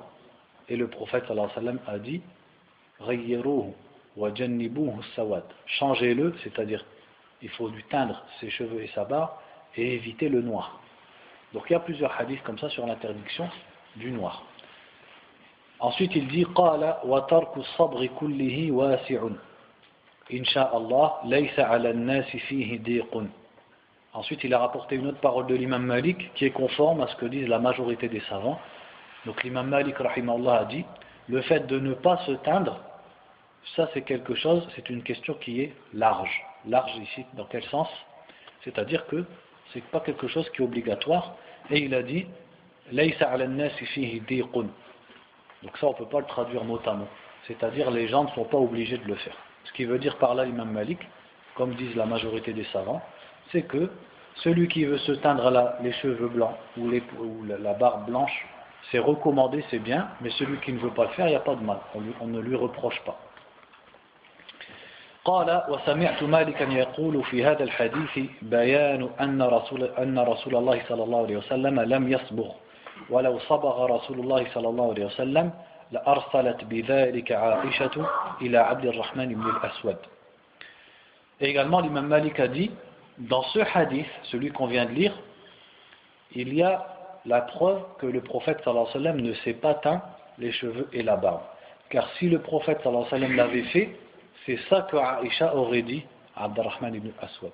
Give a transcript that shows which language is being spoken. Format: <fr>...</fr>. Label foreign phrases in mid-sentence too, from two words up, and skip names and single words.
<fr>Et le prophète</fr> <ar>صلى الله عليه وسلم</ar> <fr>a dit</fr> <ar>غيروه و جنبوه سواد.</ar> <fr>Changez-le, c'est-à-dire il faut lui teindre ses cheveux et sa barbe et éviter le noir. Donc il y a plusieurs hadiths comme ça sur l'interdiction du noir. Ensuite il dit</fr> <ar>قال و ترك الصبغ كله واسع. إن شاء الله، ليس على الناس فيه ضيق.</ar> <fr>Ensuite, il a rapporté une autre parole de l'imam Malik qui est conforme à ce que disent la majorité des savants. Donc l'imam Malik rahimahullah a dit le fait de ne pas se teindre, ça c'est quelque chose, c'est une question qui est large. Large ici, dans quel sens? C'est-à-dire que c'est pas quelque chose qui est obligatoire. Et il a dit</fr> <ar>ليس على الناس فيه ضيق.</ar> <fr>Donc ça on ne peut pas le traduire mot à mot. C'est-à-dire les gens ne sont pas obligés de le faire. Ce qui veut dire par là l'imam Malik, comme disent la majorité des savants, c'est que celui qui veut se teindre les cheveux blancs ou la barbe blanche, c'est recommandé, c'est bien, mais celui qui ne veut pas le faire, il n'y a pas de mal, on ne lui reproche pas.</fr> <ar>قال وسمعت مالكا يقول في هذا الحديث بيان أن رسول الله صلى الله عليه وسلم لم يصبغ ولو صبغ رسول الله صلى الله عليه وسلم لأرسلت بذلك عائشة إلى عبد الرحمن بن الأسود.</ar> <fr>Et également l'imam Malik a dit dans ce hadith, celui qu'on vient de lire, il y a la preuve que le prophète</fr> <ar>صلى الله عليه وسلم</ar> <fr>ne s'est pas teint les cheveux et la barbe. Car si le prophète</fr> <ar>صلى الله عليه وسلم</ar> <fr>l'avait fait, c'est ça que Aïcha aurait dit à Abdurrahman ibn Aswad.</fr>